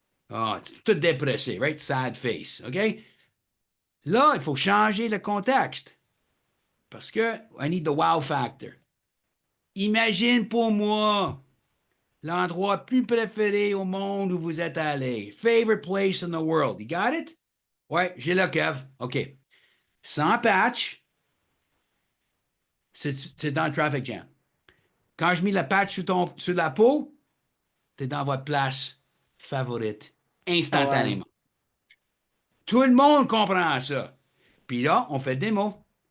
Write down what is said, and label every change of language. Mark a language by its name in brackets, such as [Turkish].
[French] Ah, tout dépressé, right? [English] Sad face, [French] OK? Là, il faut changer le contexte parce que [English] I need the wow factor. [French] Imagine pour moi l'endroit plus préféré au monde où vous êtes allé. [English] Favorite place in the world. You got it? [French] Ouais, j'ai le Kev. OK. Sans patch, c'est dans le traffic jam. Quand je mets le patch sur la peau, t'es dans votre place favorite Ah ouais. instantanément. Tout le monde comprend ça. Puis là, on fait des mots.